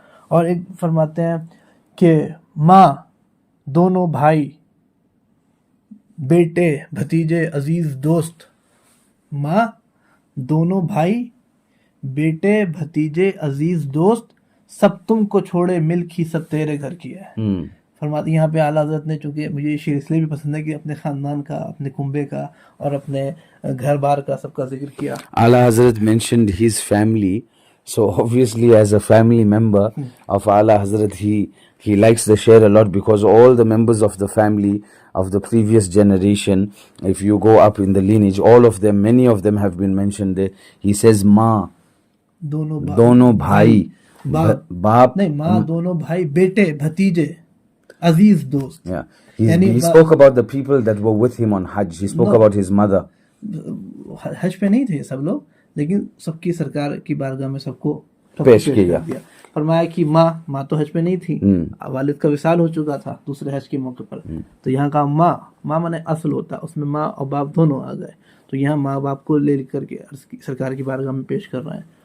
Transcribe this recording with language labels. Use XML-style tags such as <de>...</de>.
<hi>और एक फरमाते हैं कि माँ दोनों भाई बेटे भतीजे अजीज दोस्त, माँ दोनों भाई बेटे भतीजे अजीज दोस्त सब तुमको छोड़े मिल्क ही सब तेरे घर की है. फरमाते यहाँ पे आला हज़रत ने, चूंकि मुझे ये शेर इसलिए भी पसंद है कि अपने खानदान का, अपने कुंबे का और अपने घर बार का सबका जिक्र किया.</hi> <en>Ala Hazrat mentioned his family, so obviously as a family member of Ala Hazrat, he likes the share a lot, because all the members of the family of the previous generation, if you go up in the lineage, all of them, many of them have been mentioned there. He says</en> <hi>माँ दोनों भाई बाप नहीं, माँ दोनों भाई बेटे भतीजे अजीज दोस्त.</hi> <en>Yeah, he spoke about the people that were with him on Hajj. He spoke about his mother.</en> <hi>हज पे नहीं थे सब लोग, लेकिन सबकी सरकार की बारगाह में सबको पेश किया. फरमाया कि माँ तो हज पे नहीं थी, वालिद का विसाल हो चुका था दूसरे हज के मौके पर. तो यहाँ का माँ माने असल होता, उसमें माँ और बाप दोनों आ गए. तो यहाँ माँ बाप को ले करके सरकार की बारगाह में पेश कर रहे हैं.</hi>